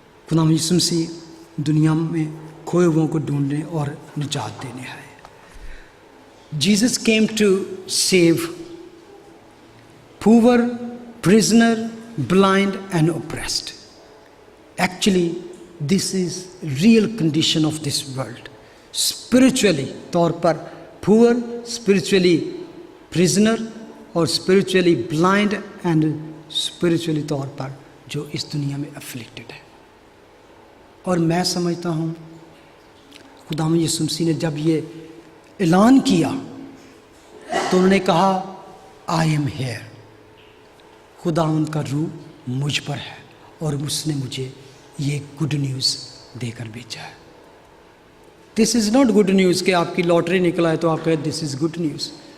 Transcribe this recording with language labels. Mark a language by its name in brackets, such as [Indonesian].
[Urdu] خداوند یسوع مسیح دنیا میں کھوئے ہوئوں کو ڈھونڈنے اور نجات دینے آئے۔ [English] Jesus came to save poor, prisoner, blind and oppressed. Actually, this is real condition of this world. [Urdu] Spiritually طور پر poor, spiritually prisoner اور spiritually blind and spiritually طور پر جو اس دنیا میں afflicted ہے۔ اور میں سمجھتا ہوں خداوند یسوع مسیح نے جب یہ اعلان کیا تو انہوں نے کہا آئی ایم ہیئر، خداوند کا روح مجھ پر ہے اور اس نے مجھے یہ گڈ نیوز دے کر بھیجا ہے۔ [English] this is not good news [Urdu] کہ آپ کی لاٹری نکلا ہے تو آپ کہتے [English] This is good news.